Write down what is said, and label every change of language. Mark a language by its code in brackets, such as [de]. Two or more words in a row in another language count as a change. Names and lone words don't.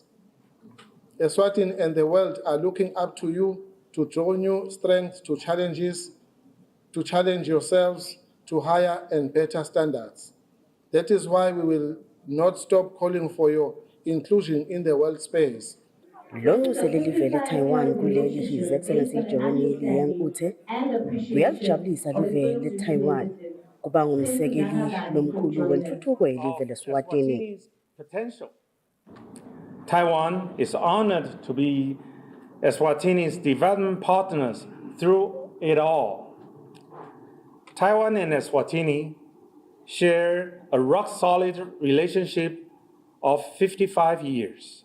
[en] Eswatini and the world are looking up to you to draw new strength to challenges, to challenge yourselves to higher and better standards. That is why we will not stop calling for your inclusion in the world space. [ss] Lo selelivele Taiwan kuleli [en] His Excellency [ss] Jeremy Liang uthe uyalijabulisa live leTaiwan kuba ngumsekeli lomkhulu wentuthuko yelive leSwatini. [en] Potential. Taiwan is honored to be Eswatini's development partners through it all. Taiwan and Eswatini share a rock-solid relationship of 55 years.